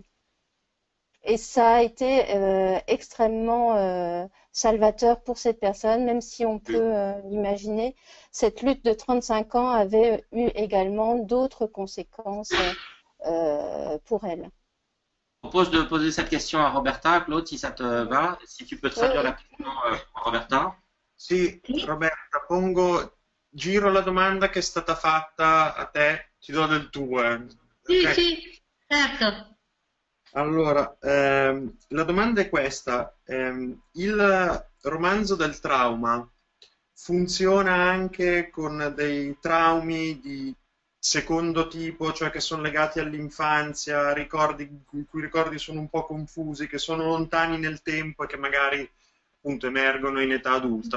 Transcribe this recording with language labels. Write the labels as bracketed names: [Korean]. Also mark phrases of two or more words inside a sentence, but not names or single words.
[French] Et ça a été extrêmement salvateur pour cette personne, même si on peut l'imaginer. Cette lutte de 35 ans avait eu également d'autres conséquences pour elle. Je propose de poser cette question à Roberta. Claude, si ça te va, si tu peux Oui, traduire la oui. question à Roberta. [Italian] Sì, Roberta, giro la domanda che è stata fatta a te, ti do del tuo. Sì, Ok? sì, certo. Allora, la domanda è questa. Il romanzo del trauma funziona anche con dei traumi di secondo tipo, cioè che sono legati all'infanzia, ricordi i cui ricordi sono un po' confusi, che sono lontani nel tempo e che magari appunto emergono in età adulta.